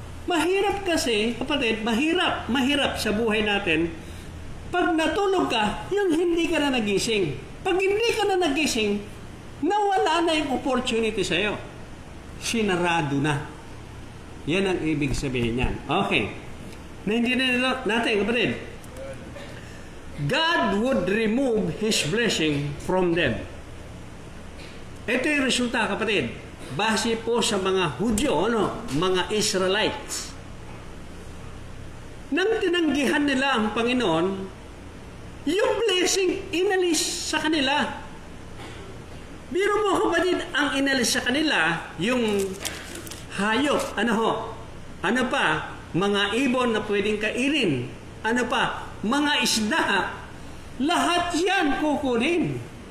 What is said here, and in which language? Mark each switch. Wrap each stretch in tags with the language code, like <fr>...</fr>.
<tl>Mahirap kasi, kapatid, mahirap sa buhay natin. Pag natulog ka, yung hindi ka na nagising. Pag hindi ka na nagising, nawala na yung opportunity sa'yo. Sinarado na. Yan ang ibig sabihin niyan. Okay. Naintindihan natin, kapatid.</tl> <en>God would remove His blessing from them.</en> <tl>Ito yung resulta, kapatid. Base po sa mga Hudyo, mga Israelites. Nang tinanggihan nila ang Panginoon, yung blessing inalis sa kanila. Biro mo, kapatid, ang inalis sa kanila, yung hayop, ano pa, mga ibon na pwedeng kainin, ano pa, mga isda, lahat yan kukunin.</tl>